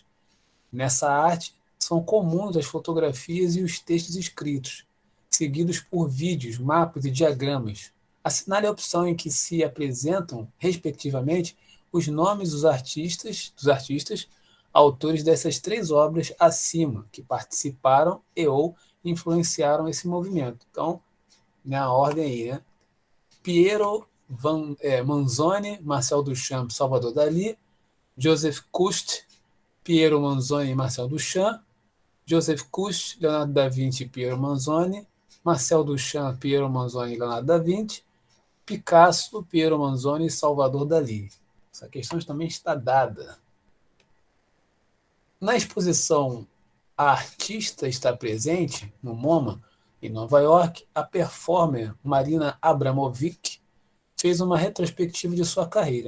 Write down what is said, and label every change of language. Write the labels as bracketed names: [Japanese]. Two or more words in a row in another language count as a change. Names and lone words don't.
[Portuguese] Nessa arte, são comuns as fotografias e os textos escritos, seguidos por vídeos, mapas e diagramas. Assinale a opção em que se apresentam, respectivamente, os nomes dos artistas, autores dessas 3 obras acima, que participaram ou influenciaram esse movimento. Então, na ordem aí, né? Piero Manzoni, Marcel Duchamp, Salvador Dalí, Joseph Cousteau, Piero Manzoni e Marcel Duchamp, Joseph Cousteau, Leonardo da Vinci e Piero Manzoni, Marcel Duchamp, Piero Manzoni e Leonardo da Vinci, Picasso, Piero Manzoni e Salvador Dalí. Essa questão também está dada. Na exposição A Artista Está Presente, no MoMA, em Nova York, a performer Marina Abramovic fez uma retrospectiva de sua carreira.